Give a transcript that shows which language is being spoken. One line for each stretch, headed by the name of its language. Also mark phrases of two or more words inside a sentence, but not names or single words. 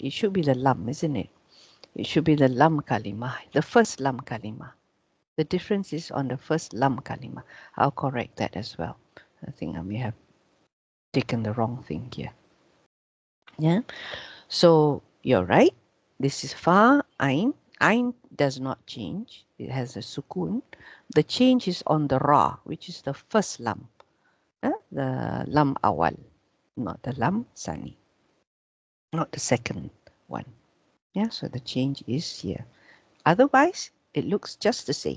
English: It should be the lam, isn't it? It should be the
Arabic: lam kalima,
English: the first
Arabic: lam kalima.
English: The difference is on the first
Arabic: lam kalima.
English: I'll correct that as well. I think I may have taken the wrong thing here. Yeah. So you're right. This is fa ain. Ain does not change. It has a sukun. The change is on the ra, which is the first lam. The
Arabic: lam awal,
English: not the
Arabic: lam sani.
English: Not the second one. Yeah, so the change is here. Otherwise, it looks just the same.